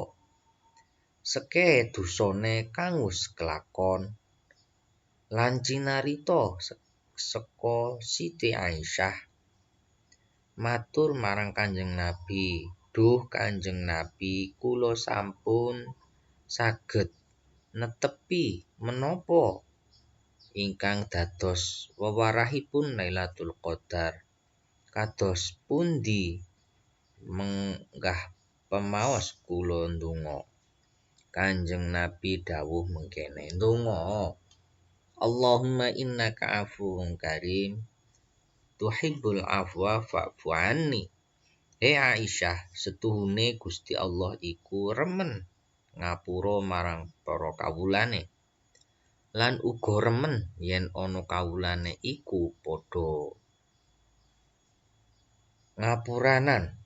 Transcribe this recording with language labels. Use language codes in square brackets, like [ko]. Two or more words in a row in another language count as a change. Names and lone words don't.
[jv] Seke dosane kang wis kelakon lan cinarita seka Siti Aisyah matur marang Kanjeng Nabi, "Duh Kanjeng Nabi, kula sampun saged netepi menapa ingkang dados wewarahipun Lailatul Qadar. Kados pundi menggah pemaos kula ndonga?" Kanjeng Nabi dawuh mengkene, "Ndonga, [ar] اللهم إنك عفو كريم تحب العفو فاعف عني." [jv] Aisyah, setuhune Gusti Allah iku remen ngapura marang para kawulane. Lan uga remen yen ana kawulane iku padha ngapuranan.